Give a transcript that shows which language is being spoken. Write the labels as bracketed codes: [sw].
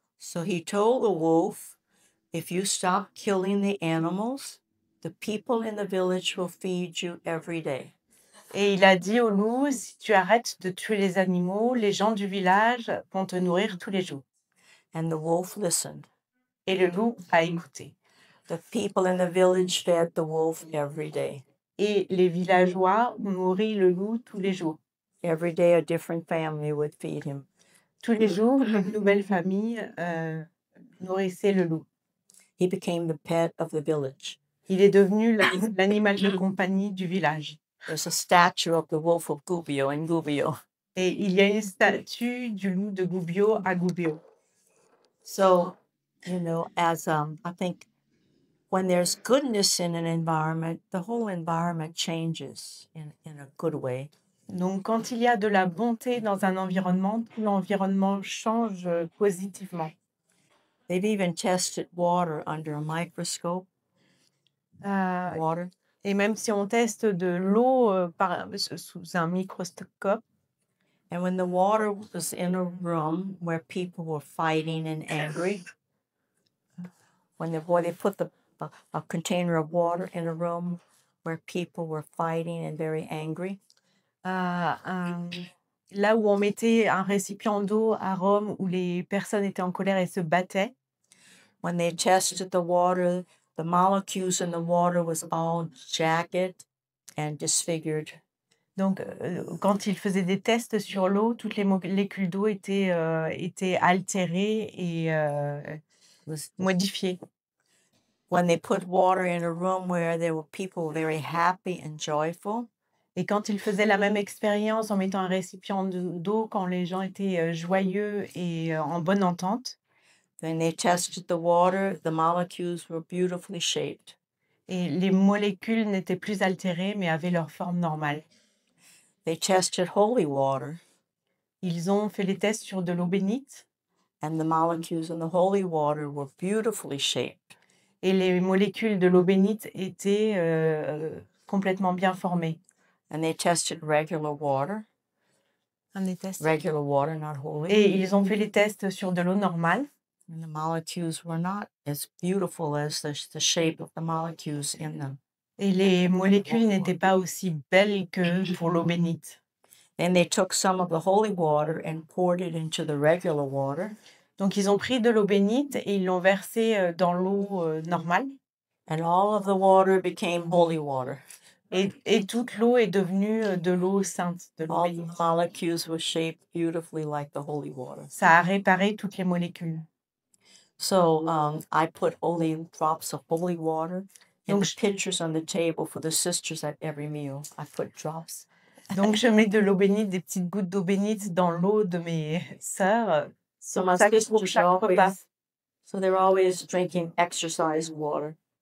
[en] So he told the wolf, if you stop killing the animals, the people in the village will feed you every day. [fr] Et il a dit au loup, si tu arrêtes de tuer les animaux, les gens du village vont te nourrir tous les jours. [en] And the wolf listened. [fr] Et le loup a écouté. [en] The people in the village fed the wolf every day. [fr] Et les villageois nourrit le loup tous les jours. [en] Every day a different family would feed him. [fr] Tous les jours, une nouvelle famille nourrissait le loup. [en] He became the pet of the village. [fr] Il est devenu l'animal de compagnie du village. [en] There's a statue of the wolf of Gubbio in Gubbio. [fr] Et il y a une statue du loup de Gubbio à Gubbio. [en] So, as I think when there's goodness in an environment, the whole environment changes in a good way. [fr] Donc, quand il y a de la bonté dans un environnement, tout l'environnement change positivement. [en] They've even tested water under a microscope. Water. [fr] Et même si on teste de l'eau sous un microscope, [en] And when the water was in a room where people were fighting and angry, when they put a container of water in a room where people were fighting and very angry, [fr] là où on mettait un récipient d'eau à Rome où les personnes étaient en colère et se battaient, [en] when they tested the water, the molecules in the water was all jagged and disfigured. [fr] donc quand ils faisaient des tests sur l'eau, toutes les molécules d'eau étaient altérées et modifiées. [en] When they put water in a room where there were people very happy and joyful, [fr] Et quand ils faisaient la même expérience en mettant un récipient d'eau quand les gens étaient joyeux et en bonne entente, [en] then they tested the water, the molecules were beautifully shaped. [fr] et les molécules n'étaient plus altérées mais avaient leur forme normale. [en] They tested holy water, [fr] Ils ont fait les tests sur de l'eau bénite [en] and the molecules in the holy water were beautifully shaped. [fr] et les molécules de l'eau bénite étaient complètement bien formées. [en] And they tested regular water, regular water, not holy, [fr] Et ils ont fait les tests sur de l'eau normale [en] and the molecules were not as beautiful as the shape of the molecules in them. [fr] et les molécules n'étaient pas aussi belles que pour l'eau bénite. [en] Then they took some of the holy water and poured it into the regular water, [fr] Donc ils ont pris de l'eau bénite et ils l'ont versée dans l'eau normale [en] and all of the water became holy water. [fr] et toute l'eau est devenue de l'eau sainte, de l'eau [en] All [fr] bénite. [en] the molecules were shaped beautifully like the holy water. [fr] Ça a réparé toutes les molécules. [en] So I put holy drops of holy water in [fr] Donc, [en] the pitchers on the table for the sisters at every meal. I put drops. [fr] Donc je mets de l'eau bénite, des petites gouttes d'eau bénite dans l'eau de mes sœurs [en] So my [fr] pour [en] sisters [fr] chaque repas. [en] so they're always drinking exercise water.